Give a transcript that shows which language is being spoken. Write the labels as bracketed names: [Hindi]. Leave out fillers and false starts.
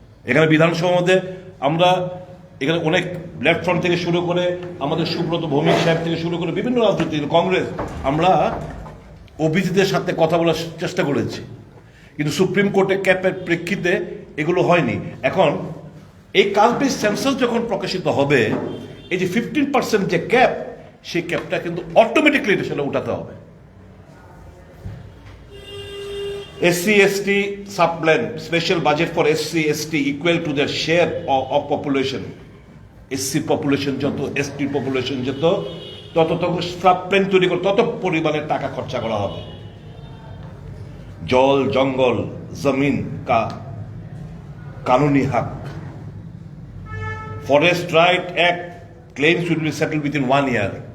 [Bangla] এখানে বিধানসভার মধ্যে আমরা এখানে অনেক লেফট ফ্রন্ট থেকে শুরু করে আমাদের সুব্রত ভৌমিক সাহেব থেকে শুরু করে বিভিন্ন রাজনৈতিক কংগ্রেস, আমরা ওবিসিদের সাথে কথা বলার চেষ্টা করেছি, কিন্তু সুপ্রিম কোর্টে ক্যাপের প্রেক্ষিতে এগুলো হয়নি। এখন এই কাস্ট বেস সেন্সাস যখন প্রকাশিত হবে, এই যে 15% যে ক্যাপ, সেই ক্যাপটা কিন্তু অটোমেটিকলি সেটা উঠাতে হবে। [English] SC ST subplan, special budget for SC ST equal to their share of population. [Bangla] SC population যত, ST population যত, তত সাবপ্ল্যান তৈরি করে তত পরিমাণে টাকা খরচা করা হবে। [Hindi] জল, জঙ্গল, জমিন का कानूनी हक, [English] Forest right act claims will be settled within 1 year।